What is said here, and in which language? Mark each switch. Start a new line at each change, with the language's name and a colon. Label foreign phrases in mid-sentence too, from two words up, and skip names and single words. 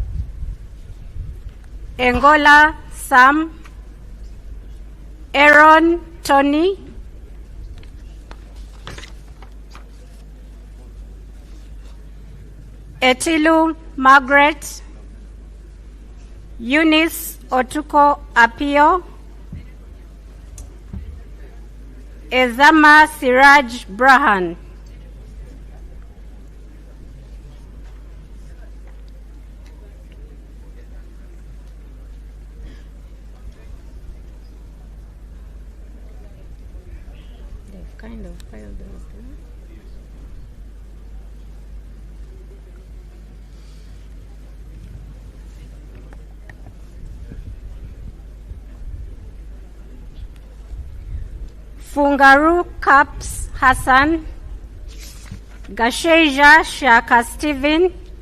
English: Engola Sam, Aaron Tony, Etilu Margaret, Eunice Otuko Apio, Ezama Siraj Brahan. Kind of filed those down. Fungaru Caps Hassan, Gasheja Shaka Stephen,